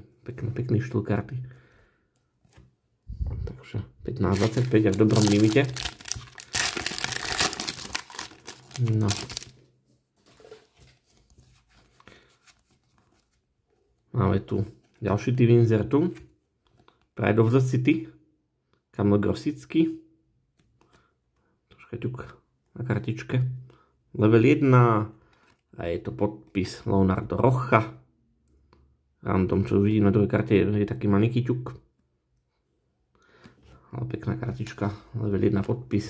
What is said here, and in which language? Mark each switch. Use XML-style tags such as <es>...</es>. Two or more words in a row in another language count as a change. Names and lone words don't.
<sk>Pekný štýl karty. Takže 15/25 a v dobrom limite. No. Máme tu ďalší tým inzertu. Pride of the City. Kamil Grosický. Troška ťuk na kartičke. Level 1. A je to podpis Leonardo Rocha. Random, čo vidím na druhej karte, je taký maliký ťuk. Ale pekná kartička. Level 1 podpis.</sk>